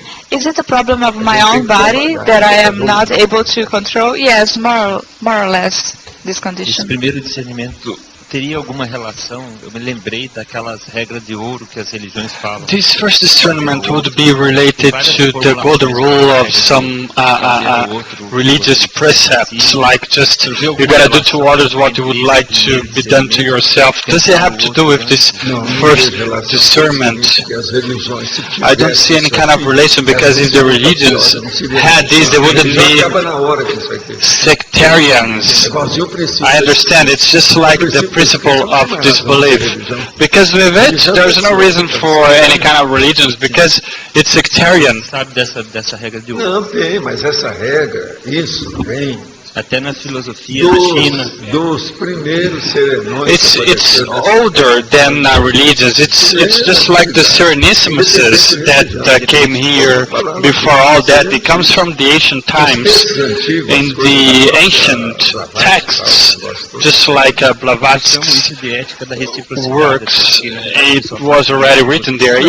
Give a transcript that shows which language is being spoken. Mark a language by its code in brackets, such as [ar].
[en] Is it a problem of my own body that I am not able to control? Yes, more or less this condition. [pt] teria alguma relação? Eu me lembrei daquelas regras de ouro que as religiões falam. [en] This first discernment would be related to the golden rule of some religious precepts, like just you gotta do to others what you would like to be done to yourself. Does it have to do with this first discernment? I don't see any kind of relation, because if the religions had this, they wouldn't be sectarians. I understand, it's just like the principle of disbelief. Because with it, there's no reason for any kind of religions, because it's sectarian. [pt] Sabe dessa regra de ouro? Não, tem, mas essa regra, isso vem até na filosofia da China. Dos primeiros sermões. [en] It's older than religions. It's just like the Serenissimuses that came here before all that. It comes from the ancient times. In the ancient texts, just like Blavatsky's works, it was already written there.